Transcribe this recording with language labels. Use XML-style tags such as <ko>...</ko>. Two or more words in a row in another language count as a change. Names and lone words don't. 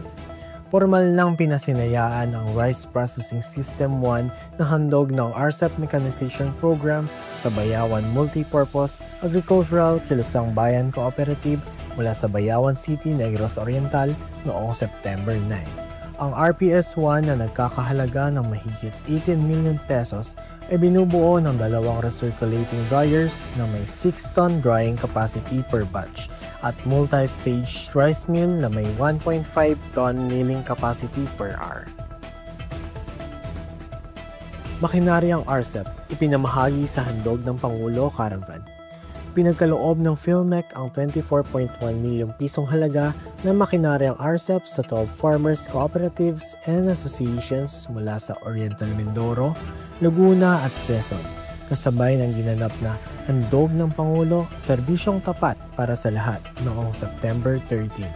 <tl>Formal nang pinasinayaan ang Rice Processing System 1 na handog ng RCEP Mechanization Program sa Bayawan Multipurpose Agricultural Kilusang Bayan Cooperative mula sa Bayawan City, Negros Oriental noong September 9. Ang RPS-1 na nagkakahalaga ng mahigit 18</tl> <en>million pesos</en> <tl>ay binubuo ng 2</tl> <en>recirculating dryers</en> <tl>na may</tl> <en>6-ton drying capacity per batch</en> <tl>at</tl> <en>multi-stage rice mill</en> <tl>na may</tl> <en>1.5-ton milling capacity per hour.</en> <tl>Makinaryang RCEP ipinamahagi sa handog ng Pangulo Caravan. Ipinagkaloob ng PhilMec ang 24.1 milyong pisong halaga na makinaryang RCEP sa 12</tl> <en>farmers, cooperatives and associations</en> <tl>mula sa Oriental Mindoro, Laguna at Quezon, kasabay ng ginanap na handog ng Pangulo, serbisyong tapat para sa lahat noong September 13.</tl>